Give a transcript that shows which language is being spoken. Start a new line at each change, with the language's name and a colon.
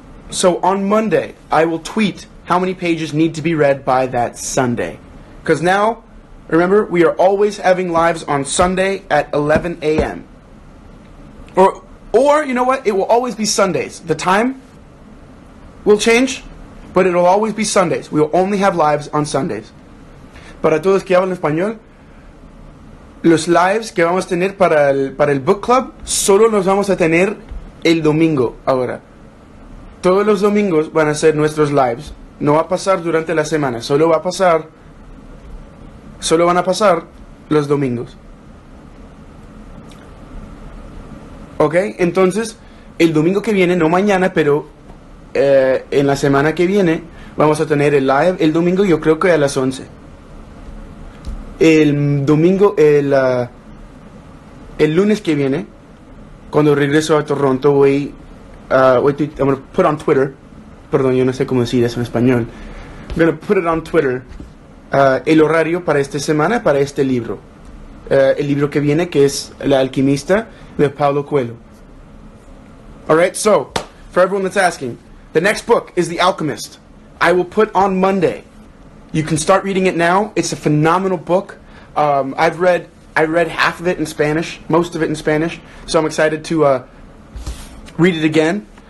English: So on Monday, I will tweet how many pages need to be read by that Sunday. Because now, remember, we are always having lives on Sunday at 11 a.m. Or, you know what? It will always be Sundays. The time will change, but it will always be Sundays. We will only have lives on Sundays.
Spanish: Para todos que hablan español, los lives que vamos a tener para el book club solo los vamos a tener el domingo ahora. Todos los domingos van a ser nuestros lives. No va a pasar durante la semana, solo van a pasar los domingos. Ok, entonces el domingo que viene, no mañana, pero en la semana que viene vamos a tener el live el domingo, yo creo que a las 11. El domingo, El lunes que viene, cuando regreso a Toronto, I'm going to put on Twitter, perdón, yo no sé cómo decir eso en español. I'm going to put it on Twitter, el horario para esta semana, para este libro. El libro que viene, que es El Alquimista, de Paulo Coelho.
English: Alright, so, for everyone that's asking, the next book is The Alchemist. I will put on Monday. You can start reading it now. It's a phenomenal book. I read half of it in Spanish, most of it in Spanish, so I'm excited to read it again.